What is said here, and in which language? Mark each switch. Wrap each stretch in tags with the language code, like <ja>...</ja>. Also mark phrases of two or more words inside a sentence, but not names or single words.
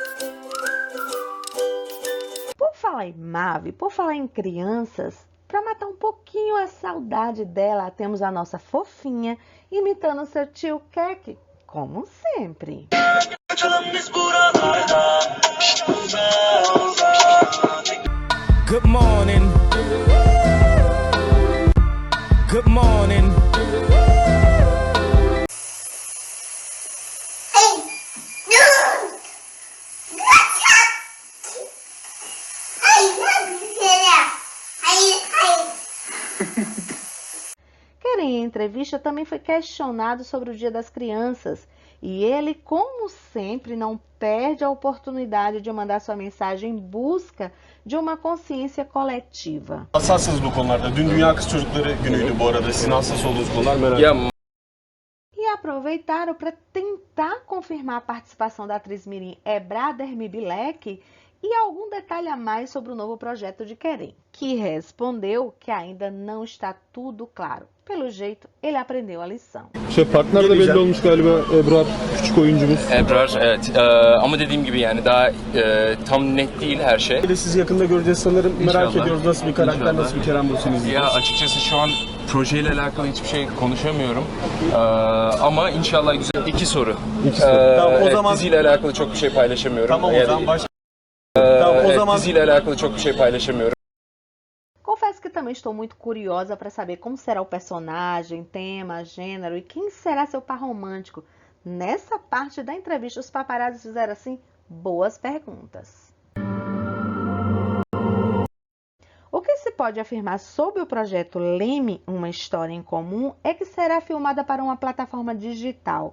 <pt>Por falar em Mavi, por falar em crianças, para matar um pouquinho a saudade dela, temos a nossa fofinha imitando seu tio Kek, como sempre.</pt> <en>Good morning. Good morning.</en> <pt>Keren, em entrevista, também foi questionado sobre o Dia das Crianças e ele, como sempre, não perde a oportunidade de mandar sua mensagem em busca de uma consciência coletiva.</pt> <tr>Hassassınız bu konularda. Dün Dünya Kız Çocukları Günü'ydü bu arada. Sizin hassas olduğunuz konular merak ediyorum.</tr> <pt>E aproveitaram para tentar confirmar a participação da atriz mirim Ebra Dermibilek e algum detalhe a mais sobre o novo projeto de Keren, que respondeu que ainda não está tudo claro. Pelo jeito, ele aprendeu a lição.</pt> <tr>Partner de belli olmuş galiba, Ebrar küçük oyuncumuz. Ebrar, evet. Ama dediğim gibi yani daha tam net değil her şey. Sizi yakında göreceğiz sanırım. Merak İnşallah. ediyoruz nasıl bir karakter, İnşallah. nasıl bir Kerem Bürsin Ya izleyeceğiz. açıkçası şu an projeyle alakalı hiçbir şey konuşamıyorum. Ama inşallah güzel. İki soru. Tamam, o evet, zaman- diziyle alakalı çok bir şey paylaşamıyorum. Tamam o Yani, zaman Tamam o evet, zaman diziyle alakalı çok bir şey paylaşamıyorum.</tr> <pt>Confesso que também estou muito curiosa para saber como será o personagem, tema, gênero e quem será seu par romântico. Nessa parte da entrevista, os paparazzis fizeram assim boas perguntas. O que se pode afirmar sobre o projeto Leme, uma história em comum, é que será filmada para uma plataforma digital.</pt>